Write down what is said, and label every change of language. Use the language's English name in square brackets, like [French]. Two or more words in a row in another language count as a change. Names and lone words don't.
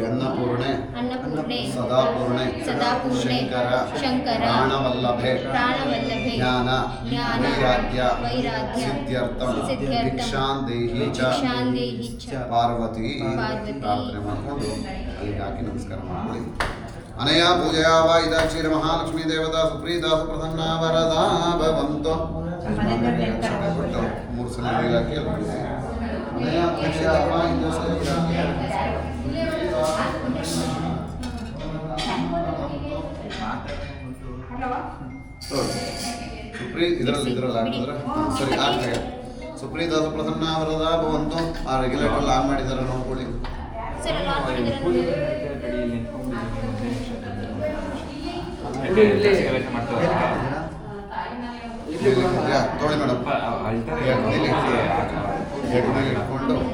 [Sanskrit] ಅನ್ನಪೂರ್ಣೆ ಸದಾಪೂರ್ಣೆ ಶಂಕರ ಪ್ರಾಣವಲ್ಲಭೆ ಜ್ಞಾನ ವೈರಾಗ್ಯ ಸಿದ್ಧ್ಯರ್ಥಂ ಭಿಕ್ಷಾಂ ದೇಹಿ ಚ ಪಾರ್ವತಿ. [Kannada] ಪ್ರಾರ್ಥನೆ ಮಾಡಿಕೊಂಡು ಅಲ್ಲಿಗೆ ಹಾಕಿ ನಮಸ್ಕಾರ ಮಾಡ್ಕೊಳ್ಳಿ. [Sanskrit] अनया पूजया वा इदा श्रीमहालक्ष्मी देवता सुप्रीता सुप्रसन्ना वरदा भवन्तु [Kannada] ಮೂರು ಸಲ ನೀರಾಕಿ [Sanskrit] ಅನಯ पूजया वा इदा [Kannada] ಇದರಲ್ಲಿ ಹಾಕಿದ್ರೆ ಸರಿ ಆಗ್ತದೆ [Sanskrit] ಸುಪ್ರೀತ ಸುಪ್ರಸನ್ನ ವರದ ಭವಂತು [Kannada] ಆ [English] regulator on [Kannada] ಮಾಡಿದ್ದಾರೆ ನೋಡ್ಕೊಳ್ಳಿ ತೊಗೊಳ್ಳಿ ಮೇಡಮ್ ಇಟ್ಕೊಂಡು